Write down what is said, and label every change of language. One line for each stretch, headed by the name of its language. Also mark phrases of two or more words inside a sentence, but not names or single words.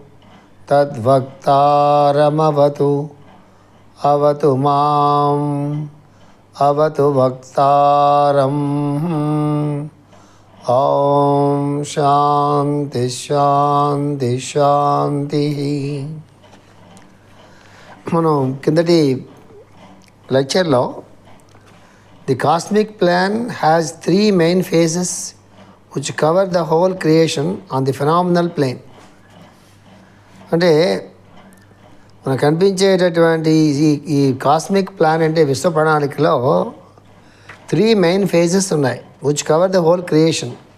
Sanskrit: तद्वक्तारमवतु अवतु माम् अवतु वक्तारम् ओम शांति शांति शांति.
English: మనం కిందటి లెక్చర్లో the cosmic plan has 3 main phases which cover the whole creation on the phenomenal plane.
Telugu: అంటే మనకు కనిపించేటటువంటి ఈ
English: cosmic plan
Telugu: అంటే విశ్వ ప్రణాళికలో 3
English: main phases
Telugu: ఉన్నాయి
English: which cover the whole creation.